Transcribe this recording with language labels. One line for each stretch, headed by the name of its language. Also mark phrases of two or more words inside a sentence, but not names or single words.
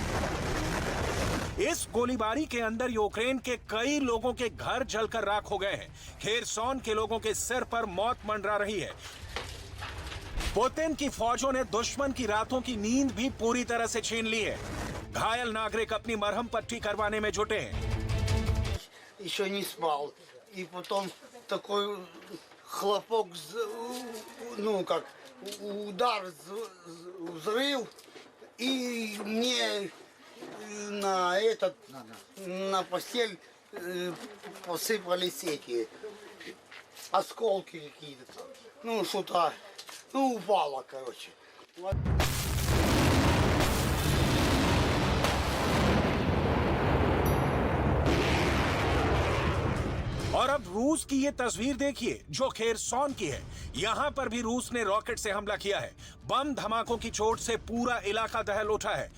Hindi: इस गोलीबारी के अंदर यूक्रेन के कई लोगों के घर जलकर राख हो गए हैं। खेरसॉन के लोगों के सिर पर मौत मंडरा रही है। पुतिन की फौजों ने दुश्मन की रातों की नींद भी पूरी तरह से छीन ली है। घायल नागरिक अपनी मरहम पट्टी करवाने में जुटे हैं।
Russian: Еще не спал. И потом такой хлопок, ну как удар, взрыв. И мне на этот, на постель посыпались эти осколки какие-то. Ну, что-то, ну, упало, короче. Вот.
Hindi: और अब रूस की ये तस्वीर देखिए जो खेरसॉन की है। यहाँ पर भी रूस ने रॉकेट से हमला किया है। बम धमाकों की चोट से पूरा इलाका दहल उठा है।